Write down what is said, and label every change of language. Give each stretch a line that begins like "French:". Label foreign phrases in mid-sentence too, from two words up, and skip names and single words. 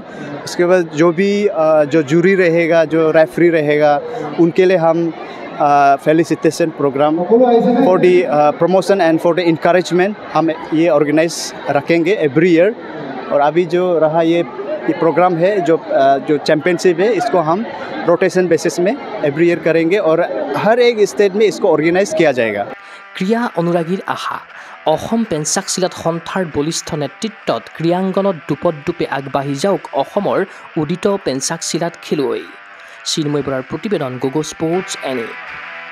Hindi: उसके बाद जो भी जो जूरी रहेगा, जो रेफरी रहेगा, उनके लिए हम
English: felicitation program for the promotion and for the encouragement
Hindi: हम ये ऑर्गेनाइज रखेंगे
English: every year.
Hindi: और अभी जो रहा ये प्रोग्राम है जो चैम्पियनशिप है, इसको हम
English: rotation basis
Hindi: में
English: every year
Hindi: करेंगे और हर एक स्टेट में इसको ऑर्गेनाइज किया जाएगा।
Assamese: ক্ৰীড়া অনুৰাগীৰ আশা অসম পেঞ্চাক চিলাট সন্থাৰ বলিষ্ঠ নেতৃত্বত ক্ৰীড়াংগনত দুপদূপে আগবাঢ়ি যাওক অসমৰ উদিত পেঞ্চাক চিলাট খেলুৱৈ। চিন্ময় বৰাৰ প্ৰতিবেদন, গোগো স্পৰ্টছ এনি।